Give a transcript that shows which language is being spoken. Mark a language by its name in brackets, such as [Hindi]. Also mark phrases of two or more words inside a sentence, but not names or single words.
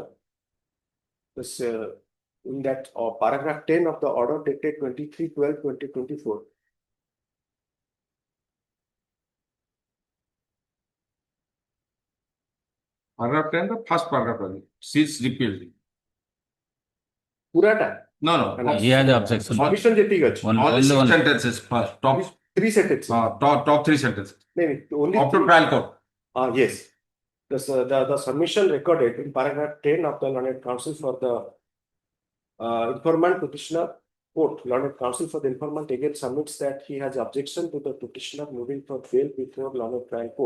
[English] This in that paragraph 10 of the order dated 23/12/2024. paragraph 10 the first paragraph cease repealed [Odia] ପୁରାଟା [English] No, no. He has objection. [Odia] ସବମିଶନ ଯେତିକି ଅଛି [English] One, Only only 6 one. sentences first. Top, 3 sentences top 3 sentences. only Up to trial court. yes the submission recorded in paragraph 10 of the learned counsel for the informant petitioner court. Learned counsel for the informant again submits that he has objection to the petitioner moving for bail before learned trial court.